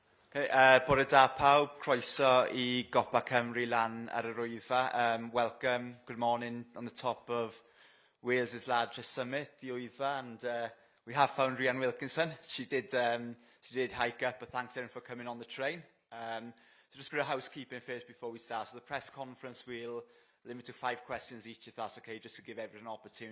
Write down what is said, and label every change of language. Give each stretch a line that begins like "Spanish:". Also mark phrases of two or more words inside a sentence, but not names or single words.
Welsh: Bore da pawb, croeso I Gopa Cymru lan ar yr Wyddfa.
English: Welcome, good morning on the top of Wales' largest summit, the Wyddfa, and we have found Rhian Wilkinson. She did hike up, but thanks everyone for coming on the train. So just a bit of housekeeping first before we start. So the press conference will limit to 5 questions each, if that's okay, just to give everyone an opportunity.